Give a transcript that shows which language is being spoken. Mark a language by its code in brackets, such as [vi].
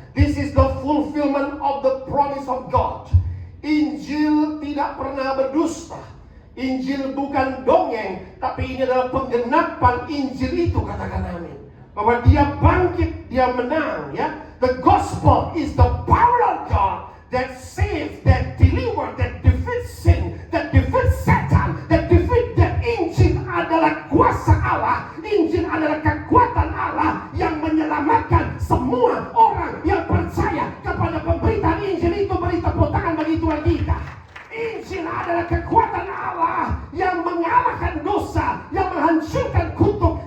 [en] This is the fulfillment of the promise of God. [id] Injil tidak pernah berdusta. Injil bukan dongeng, tapi ini adalah penggenapan Injil itu. Katakan amin. Bahwa dia bangkit, dia menang. [en] Ya, the gospel is the power of God that saves, that delivers, that defeats sin, that defeats Satan, that defeats death. [id] Injil adalah kuasa Allah. Injil adalah kekuatan Allah yang menyelamatkan semua orang yang percaya kepada pemberitaan Injil itu. Beri tepuk tangan bagi Tuhan kita. Injil adalah kekuatan Allah yang mengalahkan dosa, yang menghancurkan kutuk.